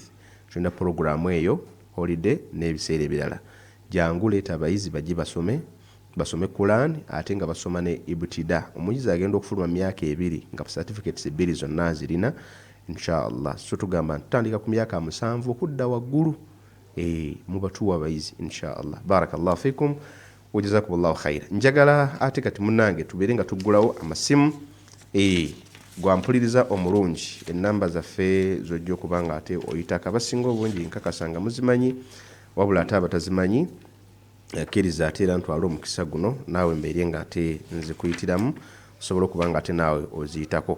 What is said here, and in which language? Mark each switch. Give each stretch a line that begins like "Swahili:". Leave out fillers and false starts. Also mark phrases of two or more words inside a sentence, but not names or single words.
Ganda: Tulina programu eyo holiday n'ebiseera ebirala. Jangu leeta abayizi bajje basome Quran ate nga basoma ne ibtida. Omuyizi agenda okufuluma myaka 2 nga certificates 2 zonna zirina inshallah. So tugamba ntandika ku myaka 7 okudda waggulu. Mubatuwa abayizi inshallah.
Arabic: بارك الله فيكم وجزاكم الله خيرا.
Ganda: Njagala ate kati munange tubeere nga tuggulawo amasimu gwampuliriza omulungi. Ennamba zaffe zojja okuba nga ate oyitako. Abasinga obungi nkakasanga muzimanyi wabula ate abatazimanyi akkiriza ate era ntwala omukisa guno naawe mbeere nga ate nzikuyitiramu osobola okuba nga ate naawe oziyitako.